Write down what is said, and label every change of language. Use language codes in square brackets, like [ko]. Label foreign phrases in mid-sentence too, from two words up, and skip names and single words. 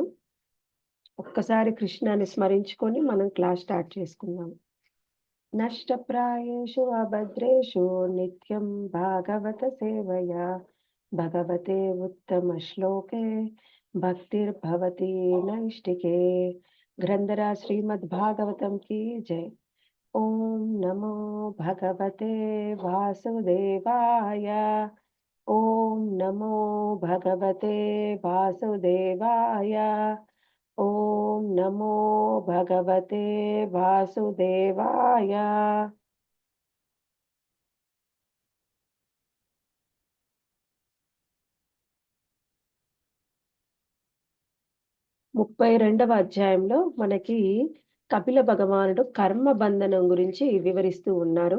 [te] ఒక్కసారి కృష్ణాన్ని స్మరించుకొని మనం [en] class start [te] చేసుకుందాం. [sa] నష్టప్రాయేషు అభద్రేషు నిత్యం భాగవత సేవయా భగవతే ఉత్తమ శ్లోకే భక్తిర్భవతి నైష్టికే. [hi] గ్రంథరా శ్రీమద్ భాగవతం की जय. [sa] ओम नमो भगवते वासुदेवाय. ओम नमो भगवते वासुदेवाय. ఓం నమో భగవతే వాసుదేవాయ. [te] 32వ అధ్యాయంలో మనకి కపిల భగవానుడు కర్మ బంధనం గురించి వివరిస్తూ ఉన్నారు.